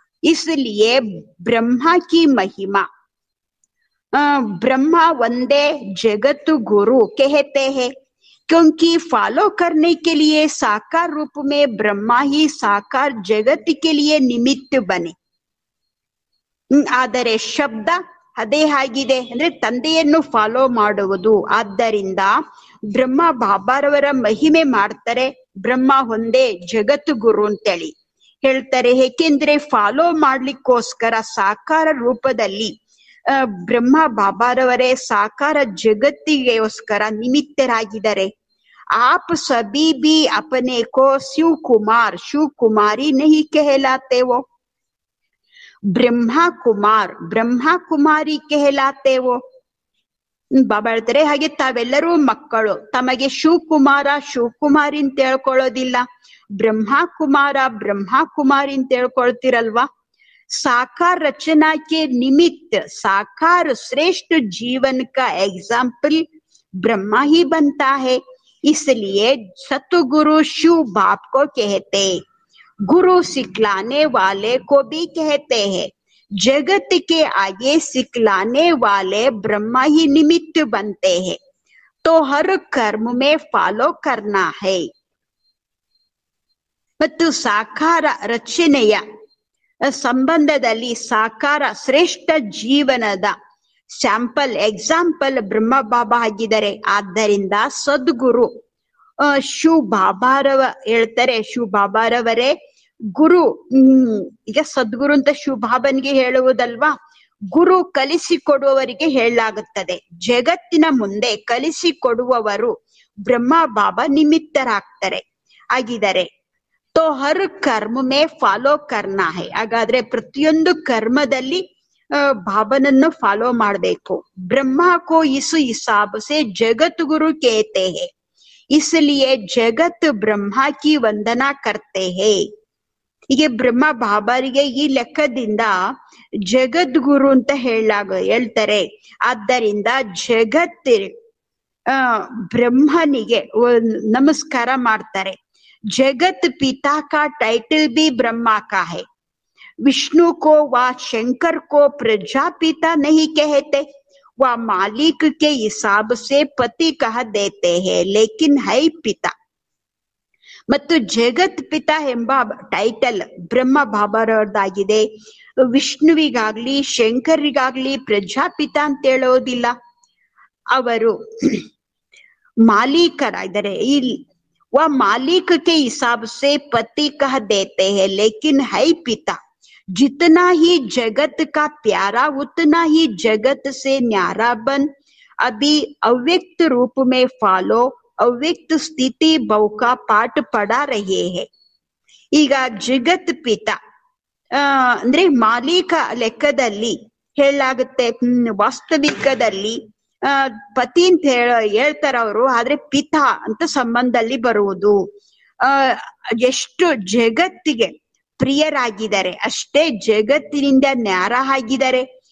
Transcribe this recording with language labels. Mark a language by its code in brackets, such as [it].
[hi] इसलिए ब्रह्मा की महिमा ब्रह्मा वंदे जगत गुरु कहते हैं, क्योंकि फॉलो करने के लिए साकार रूप में ब्रह्मा ही साकार जगत के लिए निमित्त बने. [kn] ಆದರೆ ಶಬ್ದ ಅದೇ ಆಗಿದೆ, ಅಂದ್ರೆ ತಂದೆಯನ್ನು ಫಾಲೋ ಮಾಡುವುದು. ಆದ್ದರಿಂದ ಬ್ರಹ್ಮ ಬಾಬಾರವರ ಮಹಿಮೆ ಮಾಡ್ತಾರೆ. ಬ್ರಹ್ಮ ಒಂದೇ ಜಗತ್ತು ಗುರು ಅಂತೇಳಿ ಹೇಳ್ತಾರೆ. ಏಕೆಂದ್ರೆ ಫಾಲೋ ಮಾಡ್ಲಿಕ್ಕೋಸ್ಕರ ಸಾಕಾರ ರೂಪದಲ್ಲಿ ಬ್ರಹ್ಮ ಬಾಬಾರವರೇ ಸಾಕಾರ ಜಗತ್ತಿಗೋಸ್ಕರ ನಿಮಿತ್ತರಾಗಿದ್ದಾರೆ. [hi] आप सभी भी अपने को शिव कुमारी नहीं कहलाते हो, ब्रह्मा कुमारी कहलाते हो. [kn] ಬಾಬಾ ಹೇಳ್ತಾರೆ ಹಾಗೆ ತಾವೆಲ್ಲರೂ ಮಕ್ಕಳು. ತಮಗೆ ಶಿವಕುಮಾರಿ ಅಂತ ಹೇಳ್ಕೊಳ್ಳೋದಿಲ್ಲ, ಬ್ರಹ್ಮ ಕುಮಾರಿ ಅಂತ ಹೇಳ್ಕೊಳ್ತಿರಲ್ವಾ. [hi] साकार रचना के निमित्त साकार श्रेष्ठ जीवन का एग्जाम्पल ब्रह्मा ही बनता है. इसलिए सतगुरु शिव बाप को कहते, गुरु सिखलाने वाले को भी कहते हैं. जगत के आगे सिखलाने वाले ब्रह्मा ही निमित्त बनते हैं. तो हर कर्म में फॉलो करना है. [kn] ಮತ್ತು ಸಾಕಾರ ರಚನೆಯ ಸಂಬಂಧದಲ್ಲಿ ಸಾಕಾರ ಶ್ರೇಷ್ಠ ಜೀವನದ ಎಕ್ಸಾಂಪಲ್ ಬ್ರಹ್ಮ ಬಾಬಾ ಆಗಿದ್ದಾರೆ. ಆದ್ದರಿಂದ ಸದ್ಗುರು ಶಿವ ಬಾಬಾರವ ಹೇಳ್ತಾರೆ, ಶಿವ ಬಾಬಾರವರೇ ಗುರು. ಈಗ ಸದ್ಗುರು ಅಂತ ಶಿವ ಬಾಬನ್ಗೆ ಹೇಳುವುದಲ್ವಾ, ಗುರು ಕಲಿಸಿಕೊಡುವವರಿಗೆ ಹೇಳಲಾಗುತ್ತದೆ. ಜಗತ್ತಿನ ಮುಂದೆ ಕಲಿಸಿಕೊಡುವವರು ಬ್ರಹ್ಮ ಬಾಬಾ ನಿಮಿತ್ತರಾಗ್ತಾರೆ ಆಗಿದ್ದಾರೆ. [hi] तो हर कर्म में फॉलो करना है. [kn] ಹಾಗಾದ್ರೆ ಪ್ರತಿಯೊಂದು ಕರ್ಮದಲ್ಲಿ ಬಾಬನನ್ನು ಫಾಲೋ ಮಾಡಬೇಕು. [hi] ಬ್ರಹ್ಮ को इस हिसाब से जगत गुरु कहते हैं, इसलिए जगत ब्रह्मा की वंदना करते हैं. [kn] ಹೀಗೆ ಬ್ರಹ್ಮ ಬಾಬಾರಿಗೆ ಈ ಲೆಕ್ಕದಿಂದ ಜಗದ್ಗುರು ಅಂತ ಹೇಳ್ತಾರೆ. ಆದ್ದರಿಂದ ಜಗತ್ ಬ್ರಹ್ಮನಿಗೆ ನಮಸ್ಕಾರ ಮಾಡ್ತಾರೆ. [hi] जगत पिता का टाइटल भी ब्रह्मा का है. विष्णु को व शंकर को प्रजापिता नहीं कहते, वह मालिक के हिसाब से पति कह देते हैं, लेकिन है पिता. [kn] ಮತ್ತು ಜಗತ್ ಪಿತಾ ಎಂಬ ಟೈಟಲ್ ಬ್ರಹ್ಮ ಬಾಬಾರವರದಾಗಿದೆ. ವಿಷ್ಣುವಿಗಾಗ್ಲಿ ಶಂಕರಿಗಾಗ್ಲಿ ಪ್ರಜಾಪಿತ ಅಂತ ಹೇಳೋದಿಲ್ಲ. ಅವರು ಮಾಲೀಕರಾಗಿದ್ದಾರೆ. ಇಲ್ಲಿ [hi] वह मालिक के हिसाब से पति कह देते हैं, लेकिन है पिता. जितना ही जगत का प्यारा उतना ही जगत से न्यारा बन. अभी अव्यक्त रूप में फॉलो अव्यक्त स्थिति बहु का पाठ पढ़ा रहे हैं. [kn] ಈಗ ಜಗತ್ ಪಿತ ಅಂದ್ರೆ ಮಾಲೀಕ ಲೆಕ್ಕದಲ್ಲಿ ಹೇಳಲಾಗುತ್ತೆ. ವಾಸ್ತವಿಕದಲ್ಲಿ ಪತಿ ಅಂತ ಹೇಳ್ತಾರ ಅವರು, ಆದ್ರೆ ಪಿತಾ ಅಂತ ಸಂಬಂಧದಲ್ಲಿ ಬರುವುದು. ಎಷ್ಟು ಜಗತ್ತಿಗೆ ಪ್ರಿಯರಾಗಿದ್ದಾರೆ ಅಷ್ಟೇ ಜಗತ್ತಿನಿಂದ ನ್ಯಾರ ಆಗಿದ್ದಾರೆ.